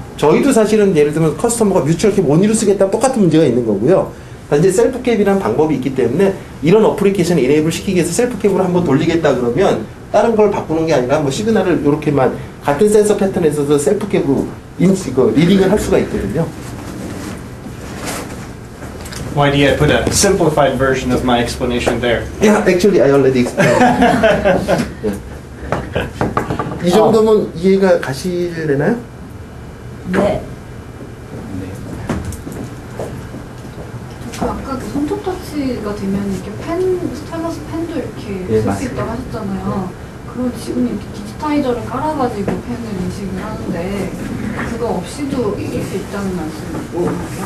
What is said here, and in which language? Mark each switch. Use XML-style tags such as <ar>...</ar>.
<ko>저희도 사실은 예를 들면 커스터머가 뮤추얼 캡 원리로 쓰겠다면 똑같은 문제가 있는 거고요. 단지 셀프 캡이라는 방법이 있기 때문에 이런 어플리케이션을 이네이블 시키기 위해서 셀프 캡으로 한번 돌리겠다 그러면 다른 걸 바꾸는 게 아니라 뭐 시그널을 이렇게만 같은 센서 패턴에서도 셀프 캡으로 리딩을 할 수가 있거든요.</ko> <en>Why do I put a simplified version of my explanation there? Yeah, actually I already explained. yeah.</en> <ko>이 정도면 이해가 가시려나요? 네. 그 아까 손톱 터치가 되면 이렇게 펜, 스타일러스 펜도 이렇게 예, 쓸 수 맞습니다. 있다고 하셨잖아요. 그럼 지금 이렇게 디지타이저를 깔아가지고 펜을 인식을 하는데 그거 없이도 쓸 수 있다는 말씀이세요?</ko>